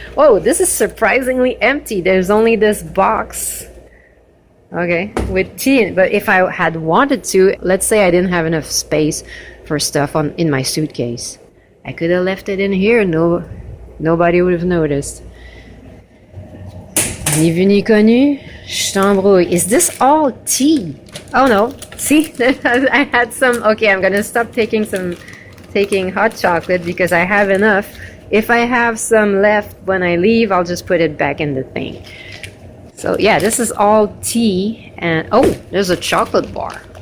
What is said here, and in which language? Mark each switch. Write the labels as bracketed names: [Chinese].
[English] Whoa, this is surprisingly empty. There's only this box. Okay, with tea in it. But if I had wanted to, let's say I didn't have enough space for stuff in my suitcase. I could have left it in here. Nobody would have noticed. [French] Ni vu ni connu, je t'embrouille. [English] Is this all tea? Oh no. See, I had some. Okay, I'm gonna stop taking hot chocolate because I have enough. If I have some left when I leave, I'll just put it back in the thing. So yeah, this is all tea. And oh, there's a chocolate bar.